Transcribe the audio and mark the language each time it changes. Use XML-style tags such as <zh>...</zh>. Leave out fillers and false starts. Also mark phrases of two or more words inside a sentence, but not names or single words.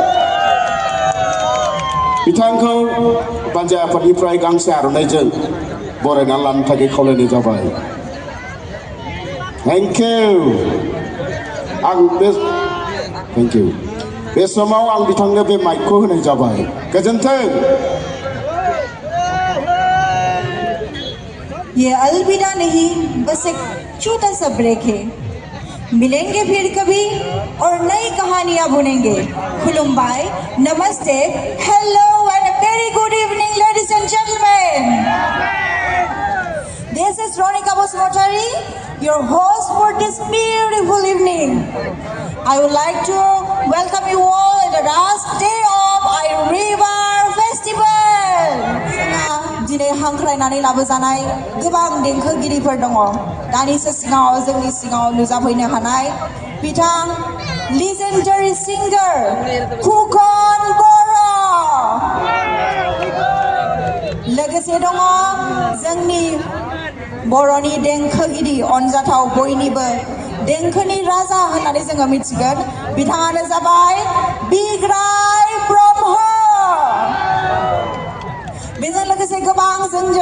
<brx>बिथांखौ बानजाय आफादनिफ्राय गांसे आर'नाइजों बरायना लानो थाखाय खावलायनाय जाबाय</brx> <en>thank you</en> <brx>बे समाव आं बिथांनो बे माइकखौ होनाय जाबाय गोजोन्थों</brx> <hi>ये अलविदा नहीं बस एक छोटा सा ब्रेक है मिलेंगे फिर कभी और नई कहानियां बुनेंगे खुलुम्बाई नमस्ते</hi> <en>hello and a very good evening ladies and gentlemen this is Ronika Bosmotari your host for this beautiful evening I would like to welcome you all in the last day of our River Festival</en> <brx>दिनै हांख्रायनानै लाबोजानाय गोबां देंखोगिरिफोर दङ दानिसो सिगाङाव जोंनि सिगाङाव नुजाफैनो हानाय बिथां</brx> <en>legendary singer खुखन बर'</en> <brx>लोगोसे दङ जोंनि बर'नि देंखोगिरि अनजाथाव बयनिबो देंखोनि राजा होननानै जोङो मिथिगोन बिथाङानो जाबाय बिग्राय ब्रह्म बेजों लोगोसे गोबां गोबां जोंजों</brx>